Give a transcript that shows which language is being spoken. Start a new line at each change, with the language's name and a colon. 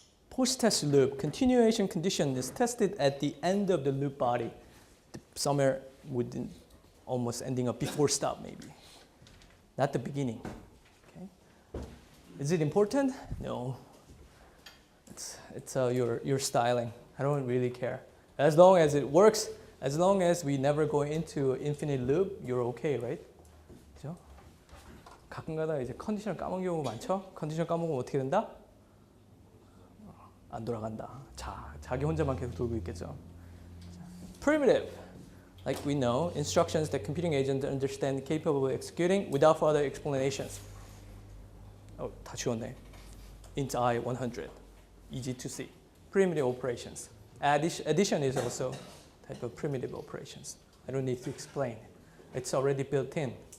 English: Post-test loop, continuation condition is tested at the end of the loop body, somewhere within, almost ending up before stop maybe, not the beginning. Okay. Is it important? No. It's your styling. I don't really care. As long as it works, as long as we never go into infinite loop, you're okay, right?
Korean: 그죠? 가끔가다 이제 컨디션을 까먹는 경우가 많죠? 컨디션 까먹으면 어떻게 된다? 안 돌아간다. 자기 혼자만 계속 돌고 있겠죠.
English: Primitive, like we know, instructions that computing agents understand capable of executing without further explanations.
Korean: 다 지웠네.
English: int I 100, easy to see. Primitive operations. Addition is also type of primitive operations. I don't need to explain. It's already built in.